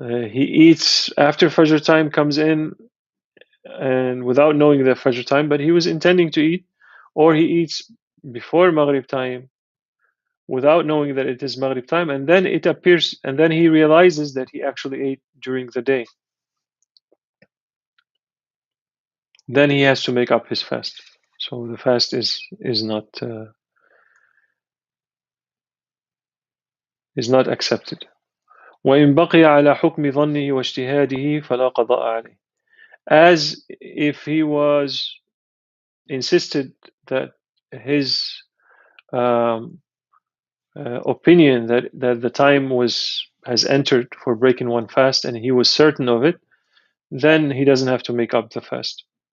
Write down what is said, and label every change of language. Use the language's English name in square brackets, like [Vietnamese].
[English] he eats after Fajr time comes in and without knowing the Fajr time, but he was intending to eat, or he eats before Maghrib time without knowing that it is Maghrib time, and then it appears, and then he realizes that he actually ate during the day. Then he has to make up his fast. So the fast is not accepted. [Arabic] وإن بقي على حكم ظنه واجتهاده فلا قضاء عليه. [English] As if he was insisted that his um, opinion that the time has entered for breaking one fast and he was certain of it, then he doesn't have to make up the fast.